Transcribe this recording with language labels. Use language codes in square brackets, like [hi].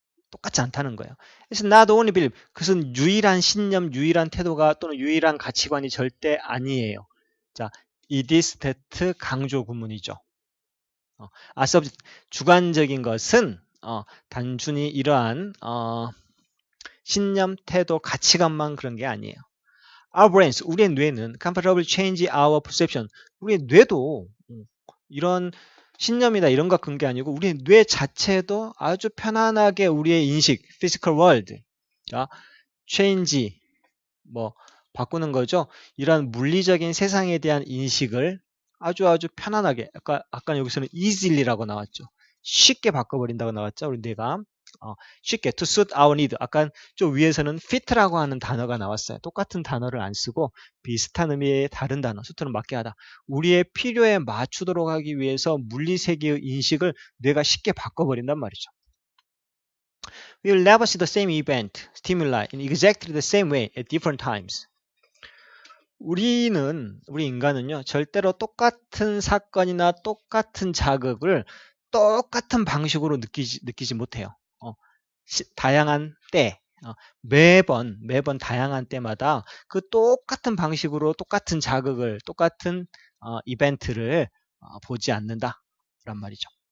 [ko] 똑같지 않다는 거예요. 그래서 [en] not only believe, [ko] 그것은 유일한 신념, 유일한 태도가 또는 유일한 가치관이 절대 아니에요. 자, [en] it is that [ko] 강조 구문이죠. 주관적인 것은 단순히 이러한 신념, 태도, 가치관만 그런 게 아니에요. [en] Our brains, [ko] 우리의 뇌는 [en] comfortable change our perception. [ko] 우리의 뇌도 이런 신념이다 이런 거 그런 게 아니고 우리의 뇌 자체도 아주 편안하게 우리의 인식, [en] physical world, [ko] 자, change, 뭐 바꾸는 거죠. 이런 물리적인 세상에 대한 인식을 아주 편안하게, 아까 여기서는 easily라고 나왔죠. 쉽게 바꿔버린다고 나왔죠. 우리 뇌가 쉽게 [en] to suit our need. [ko] 아까 좀 위에서는 fit라고 하는 단어가 나왔어요. 똑같은 단어를 안 쓰고 비슷한 의미의 다른 단어, 수트는 맞게 하다. 우리의 필요에 맞추도록 하기 위해서 물리세계의 인식을 뇌가 쉽게 바꿔버린단 말이죠. [en] We will never see the same event, stimuli in exactly the same way at different times. [ko] 우리 인간은요, 절대로 똑같은 사건이나 똑같은 자극을 똑같은 방식으로 느끼지 못해요. 다양한 때, 매번 다양한 때마다 그 똑같은 방식으로 똑같은 자극을, 똑같은 이벤트를 보지 않는다란 말이죠.